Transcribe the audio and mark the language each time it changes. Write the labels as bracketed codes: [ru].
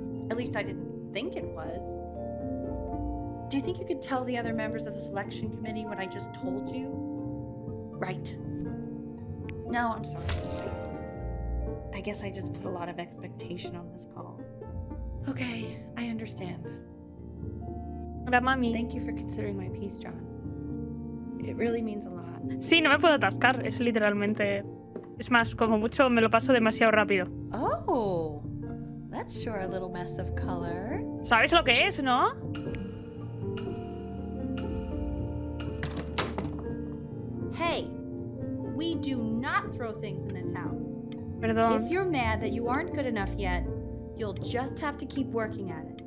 [en] At least I didn't think it was. Do you think you could tell the other members of the selection committee what I just told you? Right. No, I'm sorry. I guess I just put a lot of expectation on this call. Okay, I understand. [es] Hola, mami. [en] Thank you for considering my piece, John. It really means a lot. [es] Sí, no me puedo atascar. Es literalmente... Es más, como mucho me lo paso demasiado rápido. [en] Oh, that's sure a little mess of color. [es] ¿Sabes lo que es, no? [en] Hey, we do not throw things in this house. [es] Perdón. [en] If you're mad that you aren't good enough yet, you'll just have to keep working at it.